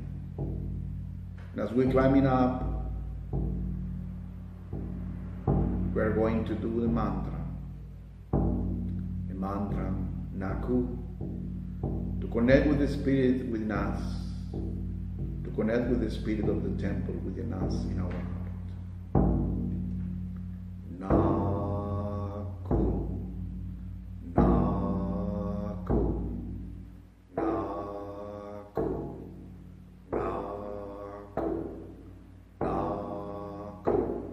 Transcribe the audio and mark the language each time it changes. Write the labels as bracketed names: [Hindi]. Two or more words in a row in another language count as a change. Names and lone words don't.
[English] And as we're climbing up, we're going to do the mantra Na-Ku, to connect with the spirit within us, to connect with the spirit of the temple within us in our heart. Na-Ku, Na-Ku, Na-Ku, Na-Ku, Na-Ku,